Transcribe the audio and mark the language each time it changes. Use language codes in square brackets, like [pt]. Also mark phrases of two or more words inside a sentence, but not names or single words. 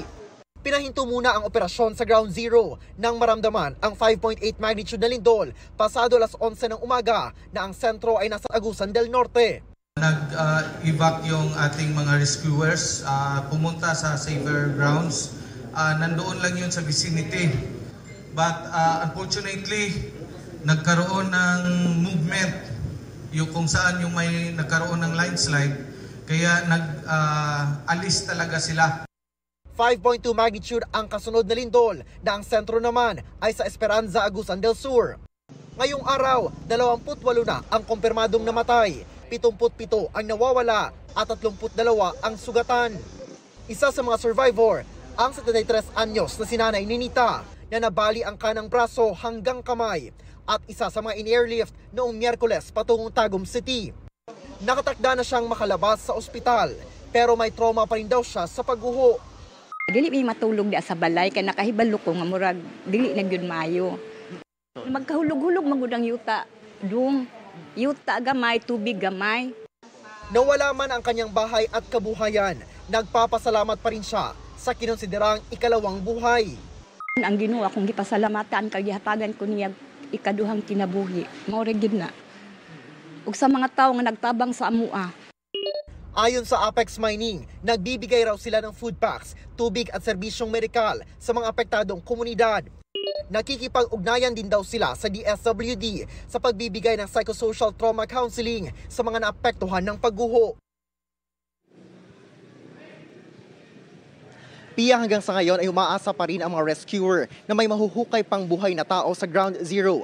[tl] Pinahinto muna ang operasyon sa Ground Zero nang maramdaman ang 5.8 magnitude na lindol pasado alas 11 ng umaga na ang sentro ay nasa Agusan del Norte. Nag-evac yung ating mga rescuers, pumunta sa [en] safer grounds. [tl] Nandoon lang yun sa vicinity. [en] But unfortunately, [tl] nagkaroon ng movement yung kung saan yung may nagkaroon ng landslide. Kaya nag-alis talaga sila. 5.2 magnitude ang kasunod na lindol na ang sentro naman ay sa Esperanza, Agusan del Sur. Ngayong araw, 28 na ang kumpirmadong namatay. 77 ang nawawala at 32 ang sugatan. Isa sa mga survivor, ang 73 anyos na si Nanay Ninita na nabali ang kanang braso hanggang kamay at isa sa mga in-airlift noong Miyerkules patungong Tagum City. Nakatakda na siyang makalabas sa ospital pero may trauma pa rin daw siya sa pagguho. [ceb] Dili may matulog di sa balay kay nakahibalo ko nga murag dili na gyud maayo. Magkahulog-hulog magud ang yuta. Yuta gamay, tubig gamay. [tl] Nawala man ang kanyang bahay at kabuhayan, nagpapasalamat pa rin siya sa kinonsiderang ikalawang buhay. [ceb] Ang Ginoo akong gipasalamatan kay gihatagan ko niya ikaduhang kinabuhi. Mao ra gyud na. Ug sa mga tawo nga nagtabang sa amua. [tl] Ayon sa Apex Mining, nagbibigay raw sila ng food packs, tubig at serbisyong medikal sa mga apektadong komunidad. Nakikipag-ugnayan din daw sila sa DSWD sa pagbibigay ng [en] psychosocial trauma counseling [tl] sa mga naapektuhan ng pagguho. Pia, hanggang sa ngayon ay umaasa pa rin ang mga rescuer na may mahuhukay pang buhay na tao sa Ground Zero.